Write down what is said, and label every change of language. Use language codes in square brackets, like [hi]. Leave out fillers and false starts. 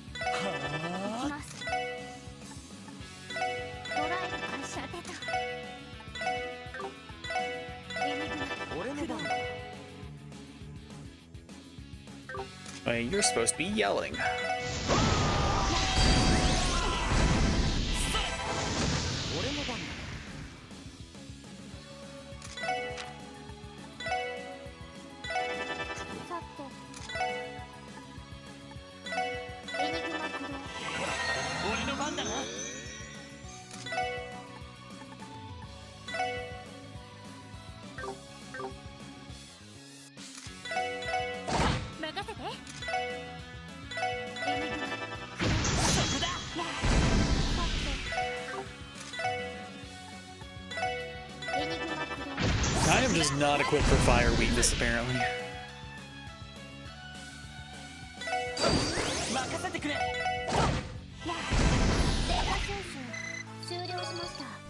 [ja] 行きますドライブ開始さてとエニグマ俺の番だ。 [en] Wait, you're supposed to be yelling. [ja] 俺の番だ。さてエニグマ駆動俺の番だな。任せてエニグマそこだ。さてエニグマ駆動 [en] I am just not equipped for fire weakness, apparently. [ja] 任せてくれ。データ収集終了しました